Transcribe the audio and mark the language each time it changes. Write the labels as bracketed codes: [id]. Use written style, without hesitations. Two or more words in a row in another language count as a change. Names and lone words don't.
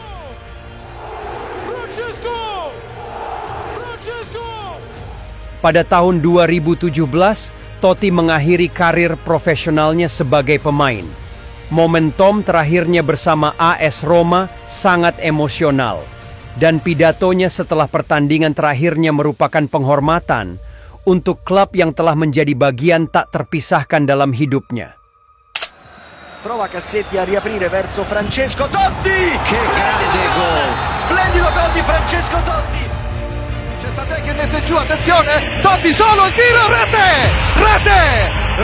[id] Pada tahun 2017, Totti mengakhiri karir profesionalnya sebagai pemain. Momentum terakhirnya bersama AS Roma sangat emosional. Dan pidatonya setelah pertandingan terakhirnya merupakan penghormatan untuk klub yang telah menjadi bagian tak terpisahkan dalam hidupnya. [it] Prova Cassetti a riaprire verso Francesco Totti. Che grande gol! Splendido gol di Francesco Totti. C'è Tadei che mette giù, attenzione! Totti solo, il tiro, rete! Rete!